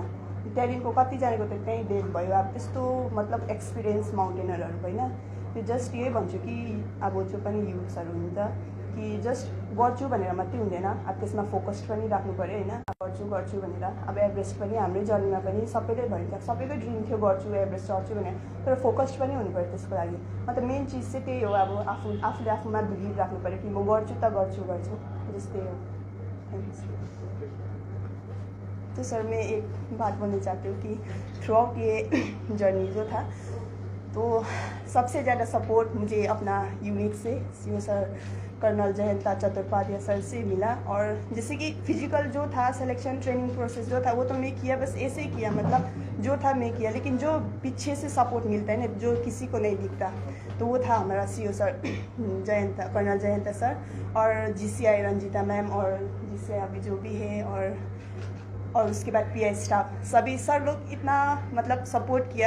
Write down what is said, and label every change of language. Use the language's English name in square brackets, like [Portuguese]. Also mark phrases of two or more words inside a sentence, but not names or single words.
[Nepali] त्यहाँदेखिको कतिजनाको त त्यहीँ डेथ भयो। अब त्यस्तो मतलब एक्सपिरियन्स माउन्टेनरहरू होइन, त्यो जस्ट यही भन्छु कि अब जो पनि युथ्सहरू हुन्छ कि जस्ट गर्छु भनेर मात्रै हुँदैन, अब त्यसमा फोकस्ड पनि राख्नु पऱ्यो होइन। गर्छु भनेर अब एभरेस्ट पनि हाम्रै जर्नीमा पनि सबैले भनिन्छ, सबैको ड्रिम थियो गर्छु एभरेस्ट चढ्छु भनेर, तर फोकस्ड पनि हुनु पऱ्यो त्यसको लागि। मतलब मेन चिज चाहिँ त्यही हो, अब आफूले आफूमा बिलिभ राख्नु पऱ्यो कि म गर्छु त गर्छु जस्तै हो। [English] thank you. [Hindi] तो सर मैं एक बात बोलना चाहती हूँ कि थ्रू आउट ये जर्नी जो था, तो सबसे ज़्यादा सपोर्ट मुझे अपना यूनिट से सीओ सर कर्नल जयंता चट्टोपाध्याय सर से मिला। और जैसे कि फिजिकल जो था, [English] selection training process [Hindi] जो था, वो तो मैं किया, बस ऐसे ही किया, मतलब जो था मैं किया, लेकिन जो पीछे से सपोर्ट मिलता है ना, जो किसी को नहीं दिखता, तो वो था हमारा सीओ सर कर्नल जयंता सर, और जीसीआई रंजीता मैम, और जिससे अभी जो भी है, और उसके बाद [English] PI staff, [Hindi] सभी सर लोग इतना मतलब सपोर्ट किया।